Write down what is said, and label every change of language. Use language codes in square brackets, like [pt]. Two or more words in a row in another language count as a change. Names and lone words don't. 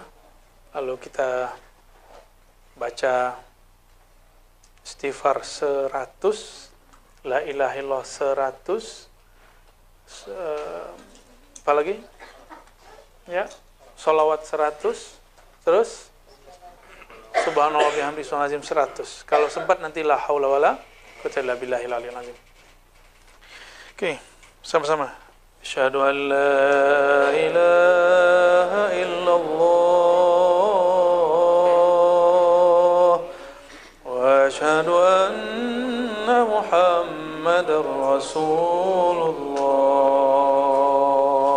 [id] Lalu kita baca istighfar 100, [ar] لا إله إلا الله [id] 100, apa lagi? Ya, sholawat 100, terus [ar] سبحان الله بحمده سبحان العظيم [id] 100. Kalau sempat nanti [ar] لا حول ولا قوة إلا بالله العلي العظيم. [id] Oke, sama-sama. [ar] أشهد أن لا إله إلا الله وأشهد أن محمدا رسول الله.